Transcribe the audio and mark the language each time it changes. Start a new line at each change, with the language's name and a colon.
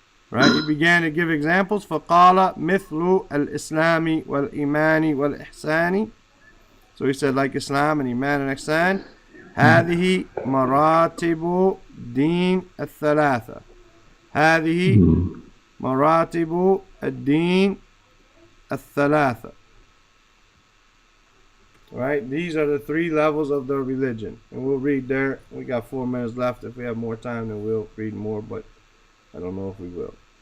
English: Right? He began to give examples.
Arabic: فَقَالَ مِثْلُ الْإِسْلَامِ وَالْإِيمَانِ وَالْإِحْسَانِ.
English: So he said, like Islam and Iman and Ihsan,
Arabic: هذه مراتب دين الثلاثة. هذه مراتب الدين الثلاثة.
English: Right? These are the three levels of the religion. And we'll read there. We got 4 minutes left. If we have more time, then we'll read more, but I don't know if we will.